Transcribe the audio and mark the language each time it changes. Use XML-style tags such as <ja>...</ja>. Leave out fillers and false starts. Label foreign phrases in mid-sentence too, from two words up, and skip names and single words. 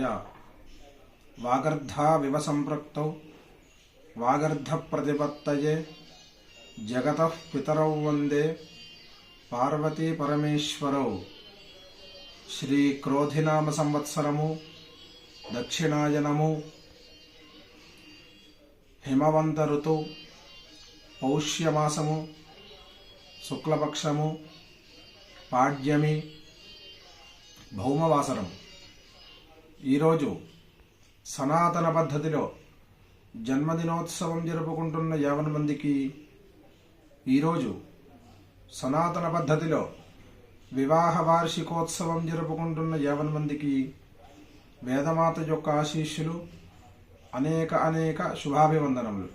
<sa>वागर्धाविव सम्पृक्तौ वागर्धप्रतिपत्तये जगतः पितरौ वन्दे पार्वती परमेश्वरौ।</sa> <te>శ్రీక్రోధినామ సంవత్సరము దక్షిణాయనము హిమవంత ఋతు పౌష్యమాసము శుక్లపక్షము పాడ్యమి భౌమవాసరం. ఈరోజు సనాతన పద్ధతిలో జన్మదినోత్సవం జరుపుకుంటున్న 50 మందికి, ఈరోజు సనాతన పద్ధతిలో వివాహ వార్షికోత్సవం జరుపుకుంటున్న 50 మందికి వేదమాత యొక్క ఆశీస్సులు, అనేక శుభాభివందనములు.</te>